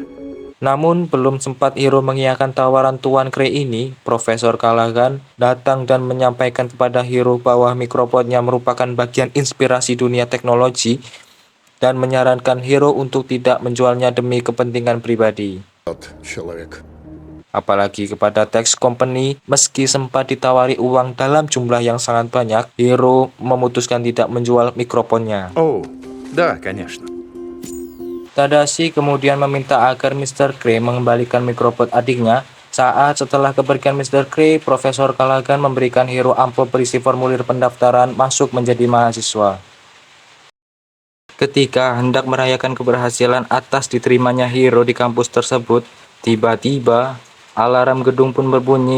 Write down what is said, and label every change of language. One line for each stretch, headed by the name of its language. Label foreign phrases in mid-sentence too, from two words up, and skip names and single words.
Indonesian: Namun belum sempat Hiro mengiyakan tawaran Tuan Gray ini, Profesor Callaghan datang dan menyampaikan kepada Hiro bahwa mikrobotnya merupakan bagian inspirasi dunia teknologi dan menyarankan Hiro untuk tidak menjualnya demi kepentingan pribadi.
Russian: Человек.
Indonesian: Apalagi kepada
English: tech company,
Indonesian: meski sempat ditawari uang dalam jumlah yang sangat banyak, Hiro memutuskan tidak menjual mikrofonnya.
Russian: О, да, конечно.
Indonesian: Tadashi kemudian meminta agar Mr. Gray mengembalikan mikrofon adiknya. Saat setelah kepergian Mr. Gray, Profesor Callaghan memberikan Hiro amplop berisi formulir pendaftaran masuk menjadi mahasiswa. Ketika hendak merayakan keberhasilan atas diterimanya Hiro di kampus tersebut, tiba-tiba alarm gedung pun berbunyi.